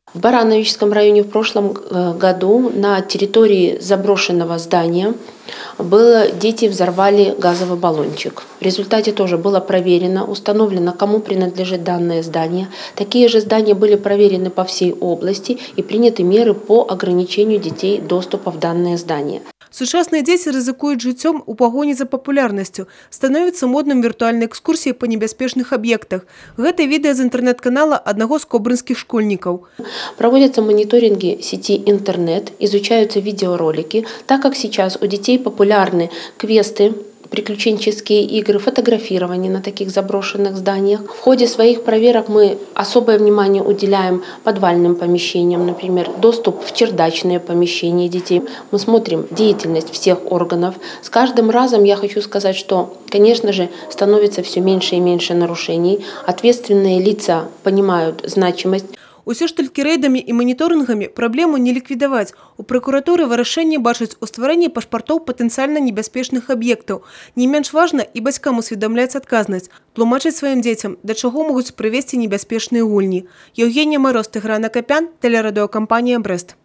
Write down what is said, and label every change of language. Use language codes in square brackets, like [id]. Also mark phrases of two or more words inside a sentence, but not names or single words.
[ru] В Барановичском районе в прошлом году на территории заброшенного здания дети взорвали газовый баллончик. В результате тоже было проверено, установлено, кому принадлежит данное здание. Такие же здания были проверены по всей области и приняты меры по ограничению детей доступа в данное здание. [be] Сучасныя дзеці рызыкуюць жыццём у пагоні за папулярнасцю, становіцца модным віртуальнай экскурсіяй па небяспечных аб'ектах. Гэта відэа з інтэрнэт-канала аднаго з кобрынскіх школьнікаў. [ru] Проводятся мониторинги сети интернет, изучаются видеоролики, так как сейчас у детей популярны квесты, приключенческие игры, фотографирование на таких заброшенных зданиях. В ходе своих проверок мы особое внимание уделяем подвальным помещениям, например, доступ в чердачные помещения детей. Мы смотрим деятельность всех органов. С каждым разом я хочу сказать, что, конечно же, становится все меньше и меньше нарушений. Ответственные лица понимают значимость. [be] Усё ж толькі рэйдамі і маніторынгамі праблему не ліквідаваць. У пракуратуры вырашэнне бачыць у стварэнні пашпартоў патэнцыяльна небяспечных аб'ектаў. Не менш важна і бацькам усведамляць адказнасць, тлумачыць сваім дзецям, да чаго могуць прывесці небяспечныя гульні. Еўгенія Мароз, Тыгран Акапян, тэлерадыёкампанія «Брэст».